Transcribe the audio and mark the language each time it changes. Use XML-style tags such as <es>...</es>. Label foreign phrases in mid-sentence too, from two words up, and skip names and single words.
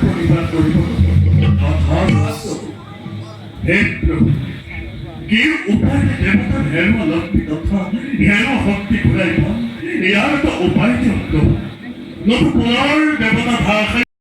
<as>উদ্ধার করিব তথাস্তু। হে প্রভু, কি উপায়ে দেবতার হেন লক্ষ্মী তথা হেন শক্তি ঘূৰাই পাম, ইয়াৰ এটা উপায় দিয়ক। নতু পুনৰ দেৱতা ভাষা</as>